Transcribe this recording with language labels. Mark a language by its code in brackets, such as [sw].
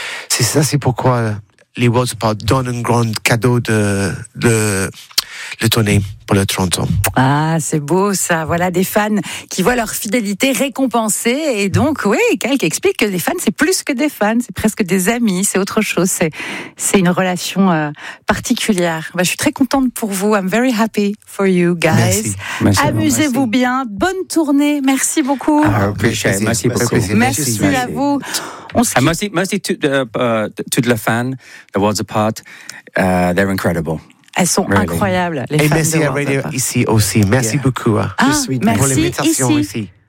[fr] C'est pourquoi les Worlds Apart donnent un grand cadeau de tournée pour le 30 ans. Ah, c'est beau ça. Voilà des fans qui voient leur fidélité récompensée. Et donc, oui, Kalk explique que les fans, c'est plus que des fans. C'est presque des amis, c'est autre chose. C'est une relation particulière. Bah, je suis très contente pour vous. [en] I'm very happy for you guys. [fr] Merci. Amusez-vous bien. Bonne tournée. Merci beaucoup. Merci beaucoup. Merci à vous. Merci à toutes les fans. [en] The Worlds Apart. They're incredible. [fr] Elles sont incroyables, les femmes. Et merci à Radio ici aussi. Merci beaucoup. Ah, merci pour l'invitation ici.